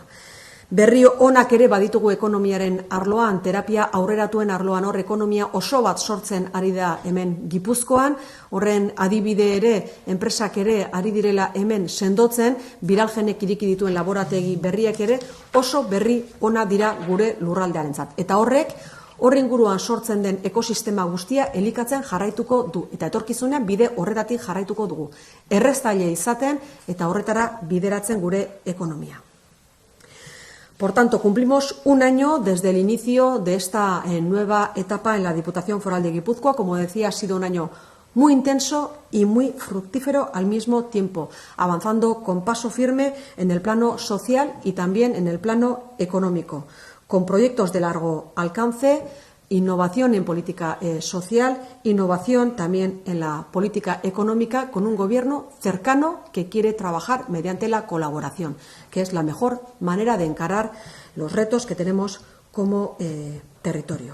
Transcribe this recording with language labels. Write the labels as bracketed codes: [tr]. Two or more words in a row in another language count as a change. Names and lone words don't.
[eu] Berri onak ere baditugu ekonomiaren arloan, terapia aurreratuen arloan, hor ekonomia oso bat sortzen ari da hemen Gipuzkoan, horren adibide ere, enpresak ere ari direla hemen sendotzen, biralgenek iriki dituen laborategi berriak ere oso berri ona dira gure lurraldearentzat. Eta horrek, horren inguruan sortzen den ekosistema guztia elikatzen jarraituko du, eta etorkizunean bide horretatik jarraituko dugu. Erreztaile izaten eta horretara bideratzen gure ekonomia. [es] Por tanto, cumplimos un año desde el inicio de esta nueva etapa en la Diputación Foral de Guipúzcoa. Como decía, ha sido un año muy intenso y muy fructífero al mismo tiempo, avanzando con paso firme en el plano social y también en el plano económico, con proyectos de largo alcance, innovación en política social, innovación también en la política económica, con un gobierno cercano que quiere trabajar mediante la colaboración, que es la mejor manera de encarar los retos que tenemos como territorio.